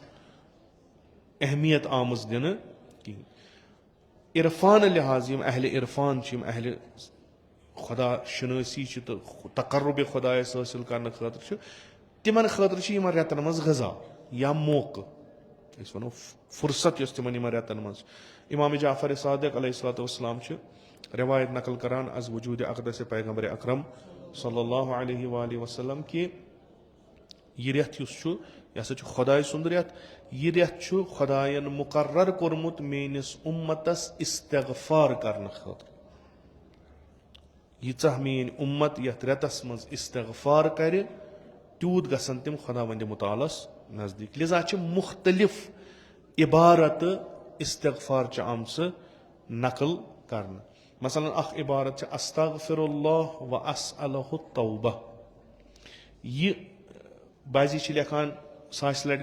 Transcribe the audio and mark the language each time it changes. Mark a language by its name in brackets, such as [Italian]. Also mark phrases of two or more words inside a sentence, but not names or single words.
[Kashmiri] اہمیت آمٕژ دِنہٕ کِہیٖنۍ عرفانہٕ لحاظ یِم اہلِ عرفان چھِ یِم اہلِ خۄدا شِنٲسی چھِ تہٕ تقرُبِ خۄدایس حٲصِل کرنہٕ خٲطرٕ چھِ تِمن خٲطرٕ چھِ یِمن رٮ۪تن منٛز غذا یا موقعہٕ أسۍ ونو فُرست یۄس تِمن یِمن رٮ۪تن منٛز اِمام جعفر صادق [Arabic] علیہ الصلوۃ والسلام [Kashmiri] چھِ رِوایت نقل کران [Persian] از وجوٗدِ اقدسِ پیغمبرِ اکرم [Arabic] صلی اللہ علیہ وآلہ وسلم [Kashmiri] کہِ یہِ رٮ۪تھ یُس چھُ یہِ ہسا چھُ خۄداے سُنٛد رٮ۪تھ یہِ رٮ۪تھ چھُ خۄداین مُقرر کوٚرمُت میٲنِس اُمتس استغفار کرنہٕ خٲطرٕ ییٖژاہ میٲنۍ اُمت یتھ رٮ۪تس منٛز استغفار کرِ تیوٗت گژھن تِم خۄداوندِ مُتعالس نزدیٖک لِذا چھِ مُختٔلِف عبارتہٕ استغفارچہِ آمژٕ نقل کرنہٕ مثلاً اکھ عبارت چھِ [Arabic] استغفر اللہ و اسألہ التوبہ [Kashmiri] یہِ بعضی چھِ لیکھان 1000 لٹہِ